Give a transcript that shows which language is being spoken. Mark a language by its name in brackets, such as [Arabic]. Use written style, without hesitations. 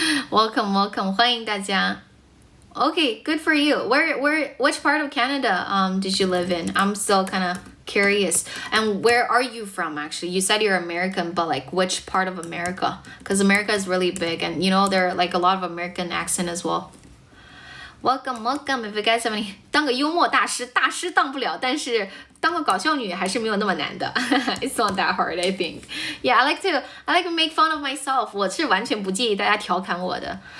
[English] Welcome, [Chinese] 欢迎大家。 [English] Okay, good for you. Which part of Canada did you live in? I'm still kind of curious. And where are you from actually? You said you're American, but like which part of America? Because America is really big and you know there are like a lot of American accent as well. Welcome. If you guys have any [Chinese] 当个幽默大师当不了，但是当个搞笑女还是没有那么难的。 [English] It's not that hard, I think. Yeah, I like to make fun of myself. [Chinese] 我是完全不介意大家调侃我的。